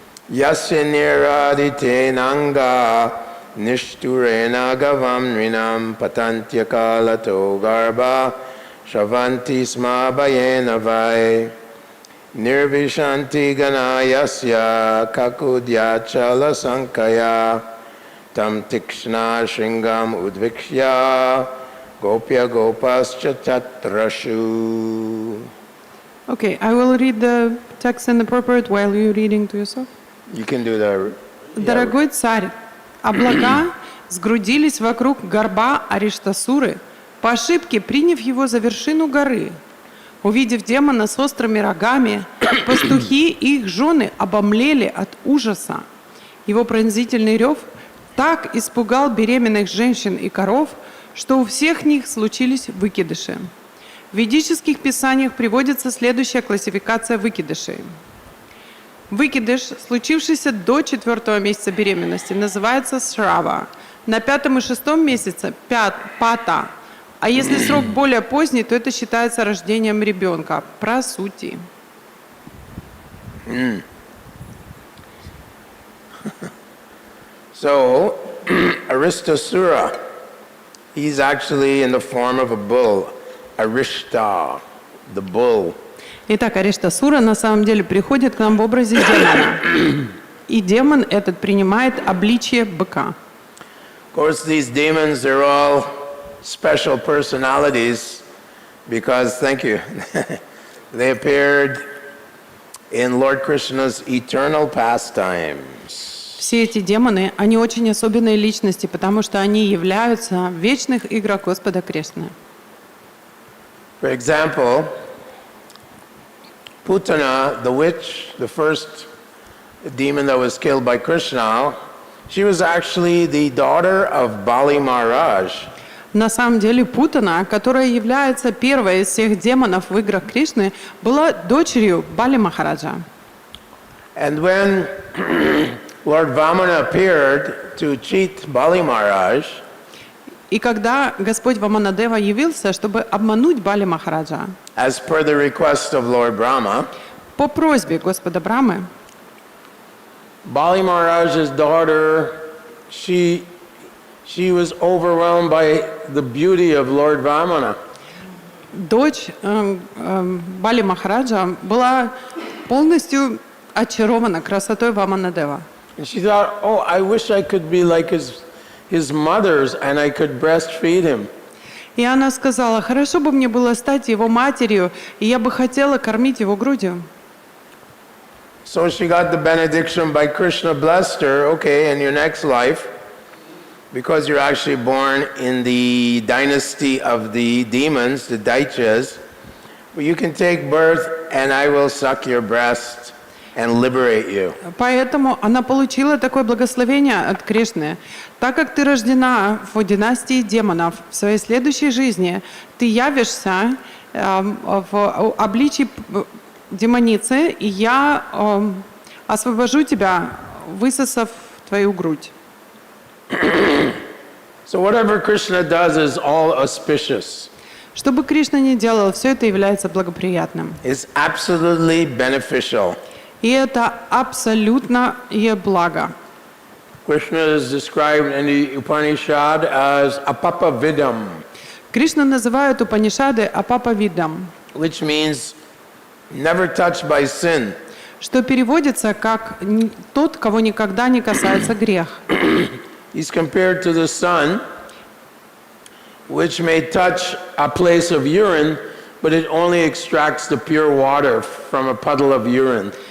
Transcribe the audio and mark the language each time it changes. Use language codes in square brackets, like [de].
[sa] Yasya niradite nanga nishturena gavam nrinam patantya kalato garba shavanti sma bayena vai nirvishanti gana yasya kakudya chala sankaya tam tikshna shringam udvikshya gopya gopascha tatrashu. [en] Okay, I will read the text and the purport while you're reading to yourself. You can do the... [ru] Дорогой царь, облака сгрудились вокруг горба Ариштасуры, по ошибке приняв его за вершину горы. Увидев демона с острыми рогами, пастухи и их жены обомлели от ужаса. Его пронзительный рев так испугал беременных женщин и коров, что у всех них случились выкидыши. В ведических писаниях приводится следующая классификация выкидышей. Выкидыш, случившийся до 4-го месяца беременности, называется срава. На 5-м и 6-м месяце – пата. А если срок более поздний, то это считается рождением ребенка. Прасути. [en] So, Aristasura, he's actually in the form of a bull. Arishta, the bull. [ru] Итак, Ариштасура на самом деле приходит к нам в образе демона. И демон этот принимает обличие быка. [en] Of course, these demons, they're all special personalities because, thank you, they appeared in Lord Krishna's eternal pastimes. [ru] Все эти демоны, они очень особенные личности, потому что они являются в вечных играх Господа Кришны. [en] For example, Putana, the witch, the first demon that was killed by Krishna, she was actually the daughter of Bali Maharaj. [ru] На самом деле Путана, которая является первой из всех демонов в играх Кришны, была дочерью Бали Махараджа. [en] And when Lord Vamana appeared to cheat Bali Maharaj, [ru] И когда Господь Ваманадева явился, чтобы обмануть Бали Махараджа, [en] as per the request of Lord Brahma, [ru] по просьбе Господа Брамы, [en] Bali Maharaj's daughter, she was overwhelmed by the beauty of Lord Vamana. [ru] дочь Бали Махараджа была полностью очарована красотой Ваманадева. [en] And she thought, oh, I wish I could be like his mother's and I could breastfeed him. [ru] И она сказала, хорошо бы мне было стать его матерью, и я бы хотела кормить его грудью. [en] So she got the benediction by Krishna blessed her, okay, in your next life, because you're actually born in the dynasty of the demons, the Daityas, but you can take birth and I will suck your breast and liberate you. [ru] Поэтому она получила такое благословение от Кришны. Так как ты рождена в династии демонов, в своей следующей жизни ты явишься в обличии демоницы, и я освобожу тебя, высосав твою грудь. [en] So whatever Krishna does is all auspicious. [ru] Что бы Кришна ни делал, все это является благоприятным. [en] It's absolutely beneficial. [ru] И это абсолютно благо. [en] Krishna is described in the Upanishad as apapavidam, [ru] Кришна называют Упанишады апапавидам, [en] which means never touched by sin. [ru] что переводится как «тот, кого никогда не касается грех». [en] He's compared to the sun, which may touch a place of urine, but it only extracts the pure water from a puddle of urine.